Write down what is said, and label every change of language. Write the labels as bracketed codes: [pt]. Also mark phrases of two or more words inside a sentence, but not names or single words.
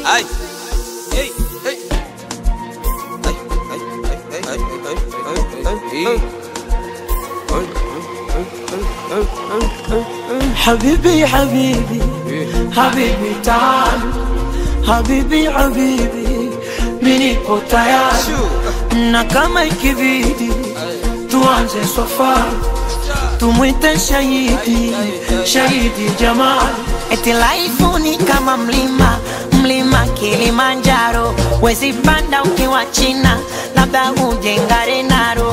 [ar] Ay, hey, hey. حبيبي حبيبي حبيبي تعال حبيبي حبيبي [sw] mimi nipo tayari na kama ikibidi tuanze safari tumwite shahidi shahidi Jamal. Eti life ni kama mlima, mlima Kilimanjaro, wezi panda ukiwa China, labda uje Ngarenaro.